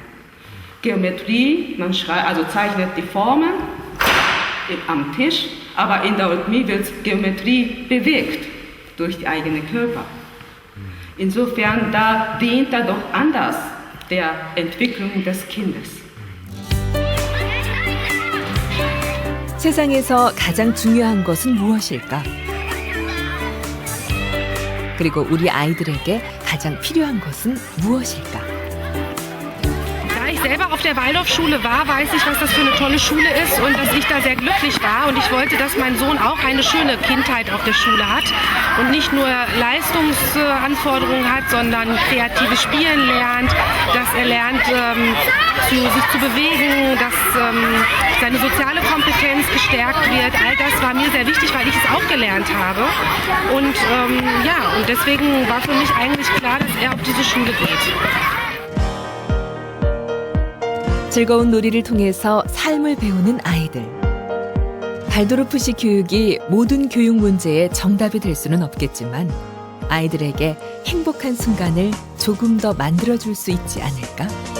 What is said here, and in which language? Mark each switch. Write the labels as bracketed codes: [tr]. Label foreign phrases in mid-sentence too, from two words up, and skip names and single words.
[de] Geometrie, man zeichnet die Formen am Tisch, aber in der Eurythmie wird Geometrie bewegt durch die eigene Körper. Insofern, da dient er doch anders der Entwicklung des Kindes. [ko] 세상에서 가장 중요한 것은 무엇일까? 그리고 우리 아이들에게 가장 필요한 것은 무엇일까? [de] ich selber auf der Waldorfschule war, weiß ich, was das für eine tolle Schule ist und dass ich da sehr glücklich war. Und ich wollte, dass mein Sohn auch eine schöne Kindheit auf der Schule hat und nicht nur Leistungsanforderungen hat, sondern kreatives Spielen lernt, dass er lernt, sich zu bewegen, dass seine soziale Kompetenz gestärkt wird. All das war mir sehr wichtig, weil ich es auch gelernt habe. Und und deswegen war für mich eigentlich klar, dass er auf diese Schule geht. [ko] 즐거운 놀이를 통해서 삶을 배우는 아이들. 발도르프식 교육이 모든 교육 문제의 정답이 될 수는 없겠지만 아이들에게 행복한 순간을 조금 더 만들어줄 수 있지 않을까?